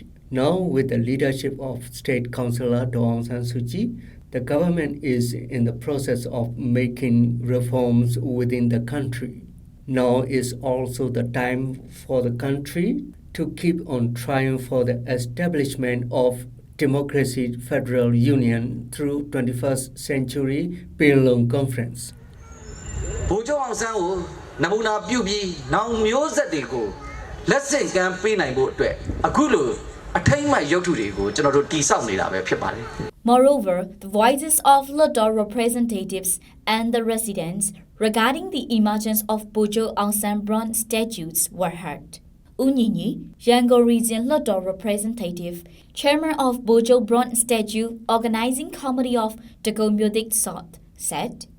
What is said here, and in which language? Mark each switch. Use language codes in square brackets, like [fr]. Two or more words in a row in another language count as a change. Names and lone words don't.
[en] Now, with the leadership of State Councillor Aung San Suu Kyi, the government is in the process of making reforms within the country. Now is also the time for the country to keep on trying for the establishment of democracy federal union through 21st century Penlong Conference. [my] Bogyoke Aung San ကိုနမူနာပြုပြီးနောက်မျိုးဆက်တွေကိုလက်ဆင့်ကမ်းပေးနိုင်ဖို့အတွက်အခုလိုအထိမ့်မှရုပ်ထုတွေကိုကျွန်တော်တို့တည်ဆောက်နေတာပဲဖြစ်ပါတယ် [en] Moreover, the voices of local representatives and the residents regarding the emergence of Bogyoke Aung San bronze statues were heard. Unyinyi, Yangon region local representative, chairman of Bogyoke bronze statue organizing committee of Takomudik Sot, said,